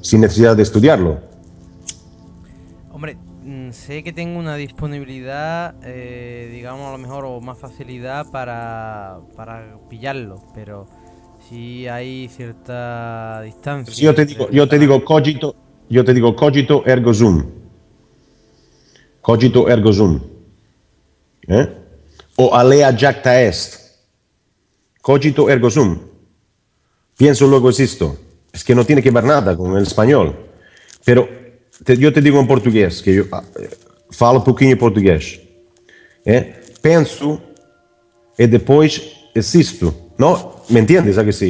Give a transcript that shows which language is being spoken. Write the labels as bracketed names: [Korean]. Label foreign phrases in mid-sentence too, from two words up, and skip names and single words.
[Spanish] Sin necesidad de estudiarlo. Hombre, sé que tengo una disponibilidad, digamos a lo mejor, o más facilidad para pillarlo, pero sí hay cierta distancia. Yo te digo [Latin] cogito ergo sum. Cogito ergo sum. O alea jacta est. Cogito ergo sum. [Spanish] Pienso luego existo. Es que no tiene que ver nada con el español. Pero yo te digo en portugués, que yo [Portuguese] falo pouquinho [Spanish] portugués. Penso y después existo. ¿No? ¿Me entiendes? ¿A que sí?